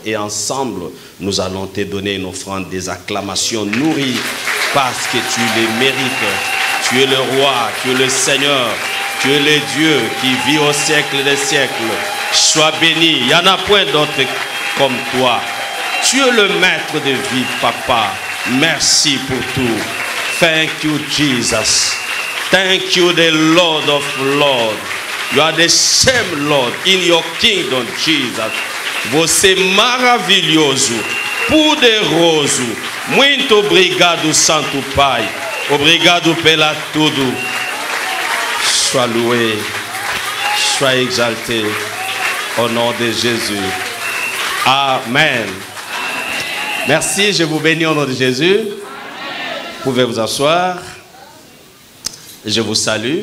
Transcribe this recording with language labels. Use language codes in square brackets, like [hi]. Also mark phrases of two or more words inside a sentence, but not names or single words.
[fr] Et ensemble, nous allons te donner une offrande des acclamations nourries, parce que tu les mérites. Tu es le roi, tu es le Seigneur, tu es le Dieu qui vit au siècle des siècles. Sois béni, il n'y en a point d'autre comme toi. Tu es le maître de vie, Papa. Merci pour tout. [en] Thank you, Jesus. Thank you, the Lord of Lords. You are the same Lord in your kingdom, Jesus. [pt] Você maravilhoso, poderoso. Muito obrigado, Santo Pai. Obrigado pela tudo. [fr] Sois loué, sois exalté au nom de Jésus. Amen. Merci, je vous bénis au nom de Jésus. Vous pouvez vous asseoir. Je vous salue.